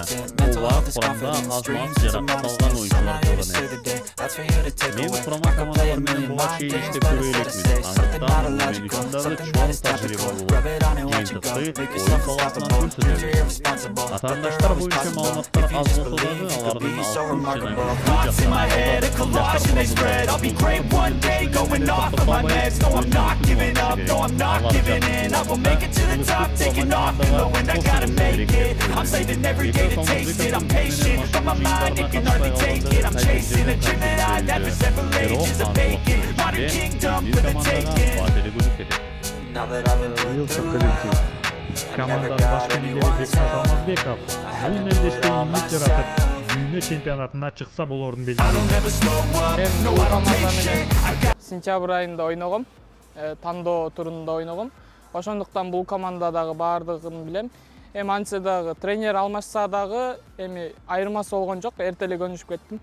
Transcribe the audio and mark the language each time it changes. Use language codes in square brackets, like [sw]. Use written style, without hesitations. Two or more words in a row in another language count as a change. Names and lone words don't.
[ky] Буга курамда аз-маз жаракат алган оюнчулар болгон. Мен курама командалар менен буга чейин иштеп көрө элекмин. Андыктан мен үчүн дагы чоң тажрыйба болот. Жыйынтыкты оюн саласынан көрсөтөбүз. Атаандаштар боюнча маалыматтар аз болсо дагы алардын [en] I'm saving every day to taste it. I'm patient, but my mind, it can hardly take it. I'm chasing a dream that I've had for several ages of vacant. Modern kingdom for the taking. Now that I've been through [ky] Команда башкы лидери Бекмат Алмазбеков бул мелдеште үмүт жаратып, дүйнө чемпионатына чыкса болорун белгиледи. Мен бул команданы сентябрь айында ойногом, тандоо турунда ойногом. Ошондуктан бул командадагы баардыгын билем. Эми антсе дагы тренер алмашса дагы эми айырмасы болгон жок, эрте эле көнүшүп кеттим.